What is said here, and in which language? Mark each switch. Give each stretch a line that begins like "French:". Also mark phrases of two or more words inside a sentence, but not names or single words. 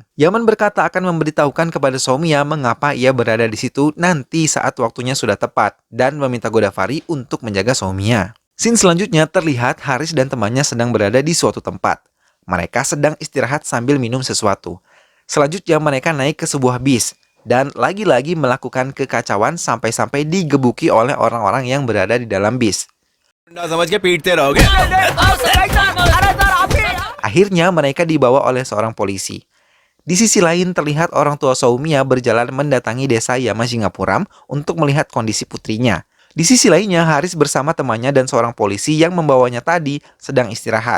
Indonesian: Yaman berkata akan memberitahukan kepada Soumya mengapa ia berada di situ nanti saat waktunya sudah tepat dan meminta Godavari untuk menjaga Soumya. Scene selanjutnya terlihat Haris dan temannya sedang berada di suatu tempat. Mereka sedang istirahat sambil minum sesuatu. Selanjutnya mereka naik ke sebuah bis dan lagi-lagi melakukan kekacauan sampai-sampai digebuki oleh orang-orang yang berada di dalam bis.
Hindi: समझ के पीटते रहोगे।
Indonesian: Akhirnya mereka dibawa oleh seorang polisi. Di sisi lain terlihat orang tua Soumya berjalan mendatangi desa Yama Singapuram untuk melihat kondisi putrinya. Di sisi lainnya Haris bersama temannya dan seorang polisi yang membawanya tadi sedang istirahat.